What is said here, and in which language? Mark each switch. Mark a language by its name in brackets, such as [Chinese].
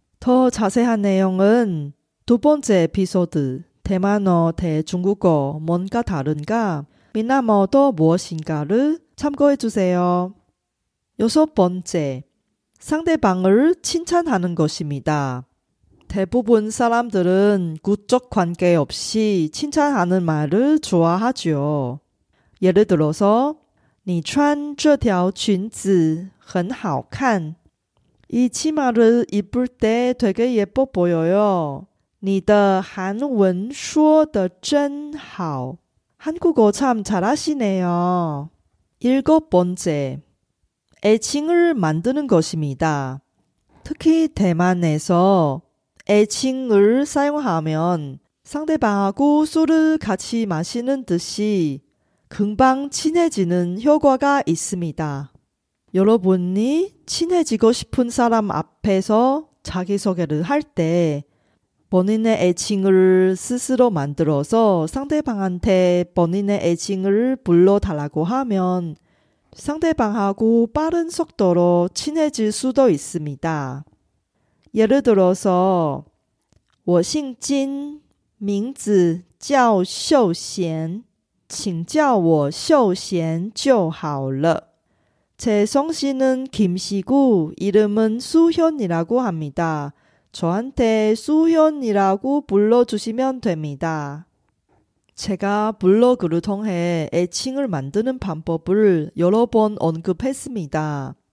[Korean] 더 자세한 내용은 2번째 에피소드 대만어 대 중국어 뭔가 다른가 미나모도 무엇인가를 참고해 주세요. 6번째, 상대방을 칭찬하는 것입니다. 대부분 사람들은 구적 관계 없이 칭찬하는 말을 좋아하죠. 예를 들어서 [Chinese] 你穿这条裙子很好看. [Korean] 이 치마를 입을 때 되게 예뻐 보여요. [Chinese] 你的韩文说得真好. [Korean] 한국어 참 잘하시네요. 7번째, 애칭을 만드는 것입니다. 특히 대만에서 애칭을 사용하면 상대방하고 술을 같이 마시는 듯이 금방 친해지는 효과가 있습니다. 여러분이 친해지고 싶은 사람 앞에서 자기소개를 할 때 본인의 애칭을 스스로 만들어서 상대방한테 본인의 애칭을 불러달라고 하면 상대방하고 빠른 속도로 친해질 수도 있습니다. 예를 들어서 [Chinese] 我姓金名字叫秀贤请叫我秀贤就好了. [Korean] 제 성씨는 김씨고 이름은 수현이라고 합니다. 저한테 수현이라고 불러주시면 됩니다. 제가 블로그를 통해 애칭을 만드는 방법을 여러 번 언급했습니다.